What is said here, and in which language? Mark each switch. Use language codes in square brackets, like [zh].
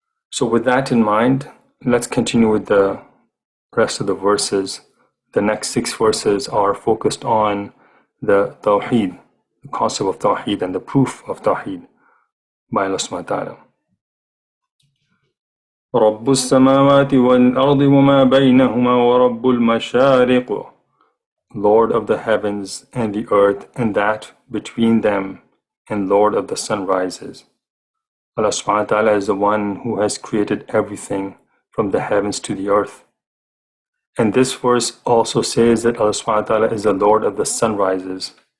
[en] So with that in mind, let's continue with the rest of the verses. The next 6 verses are focused on the Tawheed, the concept of Tawheed and the proof of Tawheed by Allah subhanahu wa ta'ala. [ar] رب السماوات والأرض وما بينهما ورب المشارق [en] Lord of the heavens and the earth and that between them, and Lord of the sunrises. Allah subhanahu wa ta'ala is the one who has created everything from the heavens to the earth. And this verse also says that Allah subhanahu wa ta'ala is the Lord of the sunrises.